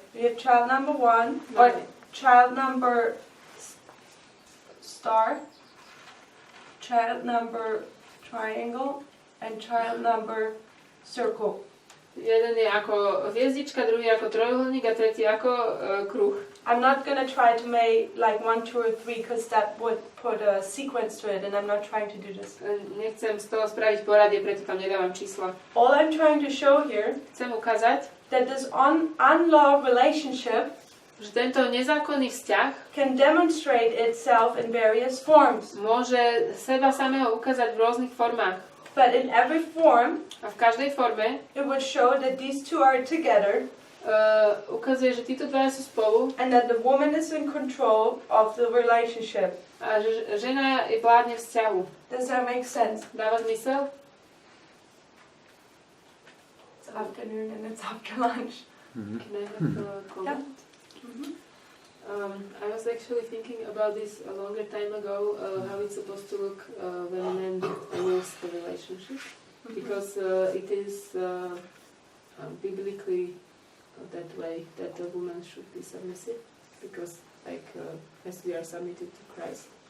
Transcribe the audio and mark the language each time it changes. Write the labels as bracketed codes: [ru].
[en] We have child number 1, or child number star, child number triangle, and child number circle. [sk] Jeden je ako hviezdička, druhý ako trojuholník a tretí ako kruh. [en] I'm not going to try to make like 1, 2 or 3 because that would put a sequence to it and I'm not trying to do this. [sk] Nechcem z toho spraviť poradie, preto tam nedávam čísla. [en] All I'm trying to show here [sk] Chcem ukázať, [en] that this unloved relationship [sk] že tento nezákonný vzťah [en] can demonstrate itself in various forms. [sk] môže seba samého ukázať v rôznych formách. [en] But in every form, [sk] A v každej forme [en] it would show that these two are together [sk] ukazuje, že títo dvaja sú spolu [en] and that the woman is in control of the relationship. [sk] a že žena je vládne vzťahu. [en] Does that make sense? [sk] Dáva zmysel? [en] It's afternoon and it's after lunch. Can I have a comment? I was actually thinking about this a longer time ago, how it's supposed to look when a man rules the relationship, because it is biblically that way that a woman should be submissive, because as we are submitted to Christ.